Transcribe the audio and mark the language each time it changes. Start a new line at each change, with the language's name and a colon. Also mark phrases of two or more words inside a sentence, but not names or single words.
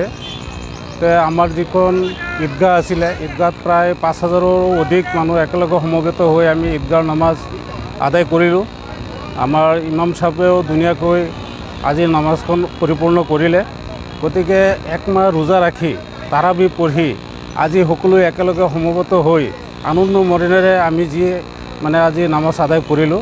Assamese: তো আমার যখন ঈদগাহ আছিলে ঈদগাহত প্রায় ৫,০০০রও অধিক মানুষ একেলগে সমবেত হৈ আমি ঈদগাহৰ নামাজ আদায় কৰিলোঁ। আমাৰ ইমাম সাহেবেও ধুনীয়াকৈ আজি নামাজখন পৰিপূৰ্ণ কৰিলে। গতিকে এক মাহ ৰোজা ৰাখি তাৰাবি পঢ়ি আজি সকলো একেলগে সমবেত হৈ আনন্দ মনেৰে আমি যি আজি নামাজ আদায় কৰিলোঁ।